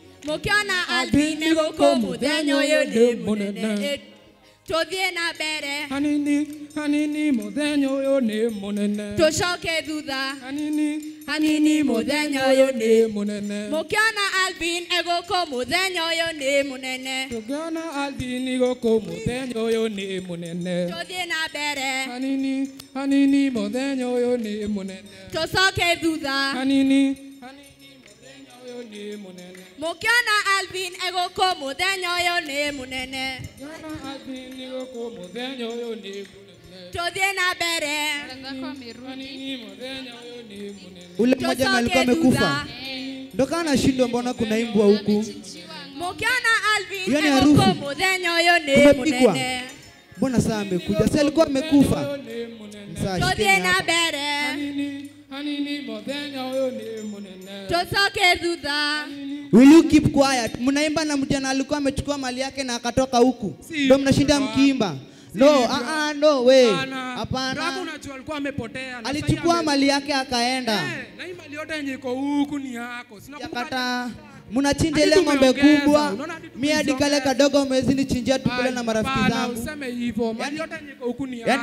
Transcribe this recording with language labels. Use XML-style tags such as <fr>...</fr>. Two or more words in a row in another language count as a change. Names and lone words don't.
<ki>Mukiona Alvin guku muthenya uyu ni munene. Tuthie na mbere. Hanini muthenya uyu ni munene. Tucoke thutha. Hanini muthenya uyu ni munene. Mukiona Alvin guku muthenya uyu ni munene. Tukiona Alvin guku muthenya uyu ni munene. Tuthie na mbere. Hanini muthenya uyu ni munene. Tucoke thutha. Hanini muthenya uyu ni munene. Mukiona Alvin guku muthenya uyu ni munene. Tukiona Alvin guku muthenya uyu ni munene. Tuthie na mbere. Hanini muthenya uyu ni munene.</ki> <sw>Ule mmoja na alikuwa amekufa. Ndio kana shindwa, mbona kuna imbwa huku?</sw> <ki>Mukiona Alvin</ki> <sw>Yaani harufu.</sw> <ki>guku muthenya uyu ni</ki> <sw>Kumepikwa.</sw> <ki>munene.</ki> <sw>Mbona saa amekuja? Si alikuwa amekufa. Sasa</sw> <ki>Tuthie</ki> <sw>shikeni</sw> <ki>na</ki> <sw>hapa.</sw> <ki>mbere. Hanini muthenya uyu ni munene. Tucoke thutha.</ki> <en>Will you keep quiet?</en> <sw>Mnaimba na mjana alikuwa amechukua mali yake na akatoka huku. Ndio mnashinda mkiimba.</sw> <en>No, no way.</en> <sw>Hapana. Brako unajua alikuwa amepotea. Alichukua mali yake akaenda. Na hii mali yote yenye iko huku ni yako. Sina Yakata mnachinja ile ng'ombe kubwa. Mimi hadi kale kadogo mwezi nichinjia tukule na marafiki zangu. Useme hivyo. Mali yote yenye iko huku ni Yaani</sw>